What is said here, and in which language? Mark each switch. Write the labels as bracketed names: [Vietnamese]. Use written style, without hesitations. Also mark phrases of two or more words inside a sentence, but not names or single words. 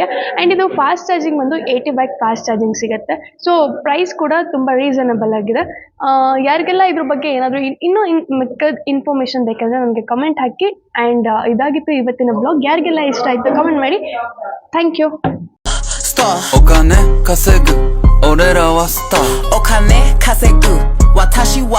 [Kannada] ಆ್ಯಂಡ್ ಇದು [English] fast charging [Kannada] ಬಂದು [English] 80 W fast charging [Kannada] ಸಿಗುತ್ತೆ. [English] so price [Kannada] ಕೂಡ ತುಂಬ ರೀಸನಬಲ್ ಆಗಿದೆ. ಯಾರಿಗೆಲ್ಲ ಇದ್ರ ಬಗ್ಗೆ ಏನಾದರೂ ಇನ್ನೂ ಮಿಕ್ಕದ ಇನ್ಫಾರ್ಮೇಷನ್ ಬೇಕಂದರೆ ನನಗೆ ಕಮೆಂಟ್ ಹಾಕಿ. ಆ್ಯಂಡ್ ಇದಾಗಿತ್ತು ಇವತ್ತಿನ ಬ್ಲಾಗ್. ಯಾರಿಗೆಲ್ಲ ಇಷ್ಟ ಆಯಿತು ಕಮೆಂಟ್ ಮಾಡಿ. [English] thank you. [Japanese] お金稼ぐ俺らはスターお金稼ぐ私は